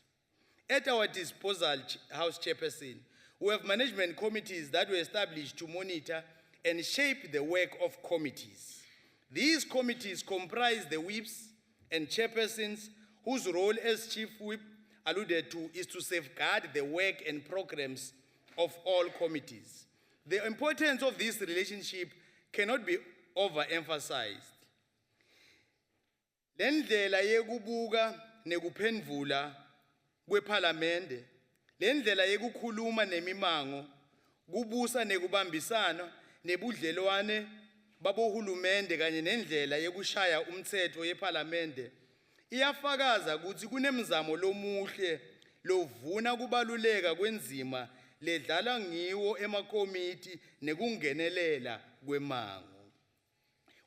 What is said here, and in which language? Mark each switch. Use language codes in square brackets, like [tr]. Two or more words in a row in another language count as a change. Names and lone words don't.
[en] At our disposal, House Chairperson, we have management committees that were established to monitor and shape the work of committees. These committees comprise the whips and chairpersons whose role as chief whip alluded to is to safeguard the work and programs of all committees. The importance of this relationship cannot be overemphasized. [ss] Lendlela yekubuka nekuphendvula kweParliament, lendlela yekukhuluma nemimango, kubusa nekubambisana nebudlelwane babohulumende kanye nendlela yekushaya umthetho yeParliament iyafakaza ukuthi kunemizamo lomuhle lovuna kubaluleka kwenzima ledlala ngiwo emakomiti nekungenelela kwemango.